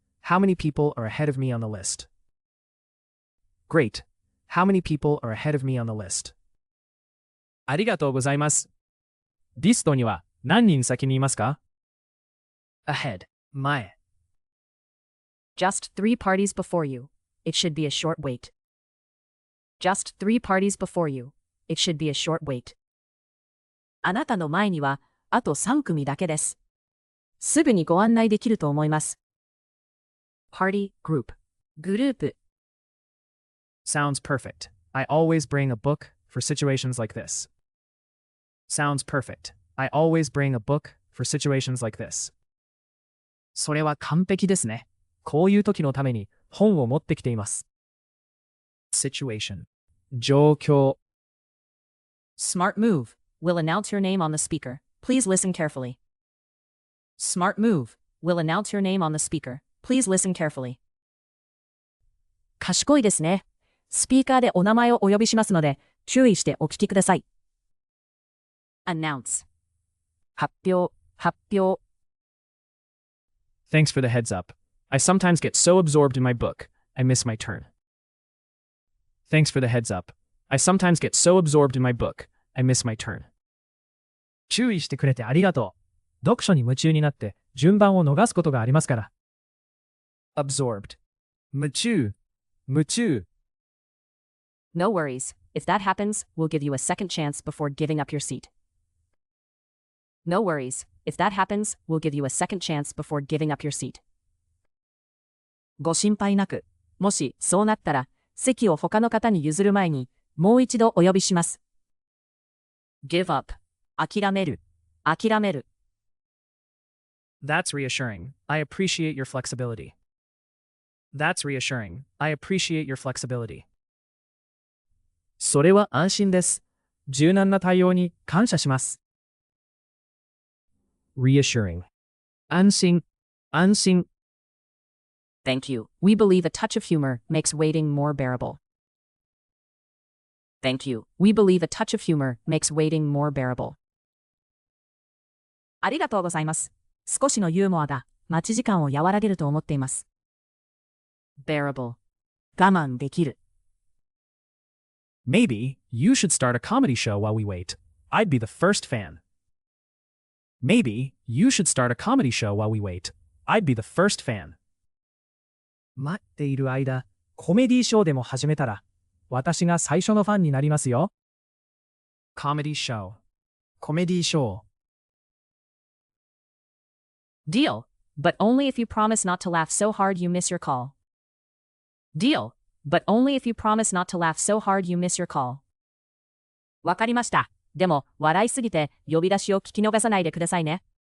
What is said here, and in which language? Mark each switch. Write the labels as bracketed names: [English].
[English] How many people are ahead of me on the list? Great. How many people are ahead of me on the list? [Japanese] ありがとうございます。リストには何人先にいますか? [English] Ahead. 前。 Just 3 parties before you. It should be a short wait. Just 3 parties before you. It should be a short wait. [Japanese] あなたの前にはあと3組だけです。すぐにご案内できると思います。 [English] Party, group. グループ。 Sounds perfect. I always bring a book for situations like this. Sounds perfect. I always bring a book for situations like this. [Japanese] それは完璧ですね。こういう時のために本を持ってきています。 [English] Situation. 状況。 Smart move. We'll announce your name on the speaker. Please listen carefully. Smart move. We'll announce your name on the speaker. Please listen carefully. [Japanese] 賢いですね。スピーカーでお名前をお呼びしますので、注意してお聞きください。 [English] Announce. 発表。 Thanks for the heads up. I sometimes get so absorbed in my book, I miss my turn. Thanks for the heads up. I sometimes get so absorbed in my book, I miss my turn. [Japanese] 注意してくれてありがとう。読書に夢中になって順番を逃すことがありますから。 [English] Absorbed. 夢中。 No worries. If that happens, we'll give you a second chance before giving up your seat. No worries. If that happens, we'll give you a second chance before giving up your seat. [Japanese] ご心配なく。もしそうなったら、席を他の方に譲る前に、もう一度お呼びします。 [English] Give up. 諦める。 That's reassuring. I appreciate your flexibility. That's reassuring. I appreciate your flexibility. [Japanese] それは安心です。柔軟な対応に感謝します。 reassuring 安心、安心。 [English] Thank you. We believe a touch of humor makes waiting more bearable. Thank you. We believe a touch of humor makes waiting more bearable. ありがとうございます。少しのユーモアが待ち時間を和らげると思っています。 Bearable. [Japanese] 我慢できる。 [English] Maybe you should start a comedy show while we wait. I'd be the first fan. Maybe you should start a comedy show while we wait. I'd be the first fan. [Japanese] 待っている間、コメディショーでも始めたら、私が最初のファンになりますよ。 [English] Comedy show [Japanese] コメディショー。 [English] Deal. But only if you promise not to laugh so hard you miss your call. Deal. But only if you promise not to laugh so hard you miss your call. [Japanese] わかりました。でも、笑いすぎて呼び出しを聞き逃さないでくださいね。